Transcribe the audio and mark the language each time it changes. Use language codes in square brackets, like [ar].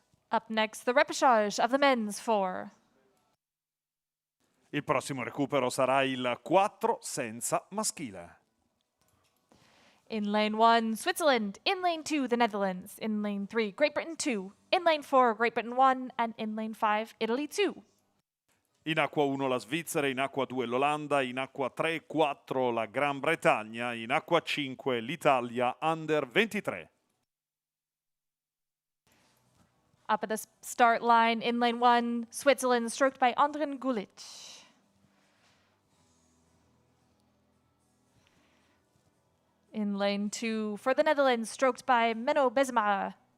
[en] Up next, the repechage of the men's 4. [it] Il prossimo recupero sarà il 4 senza maschile. [en] In lane 1, Switzerland. In lane 2, the Netherlands. In lane 3, Great Britain 2. In lane 4, Great Britain 1. And in lane 5, Italy 2. [it] In acqua 1 la Svizzera, in acqua 2 l'Olanda, in acqua 3 e 4 la Gran Bretagna, in acqua 5 l'Italia Under 23. [en] Up at the start line, in lane 1, Switzerland, stroked by Andren Gulic. In lane 2, for the Netherlands, stroked by Menno Besma.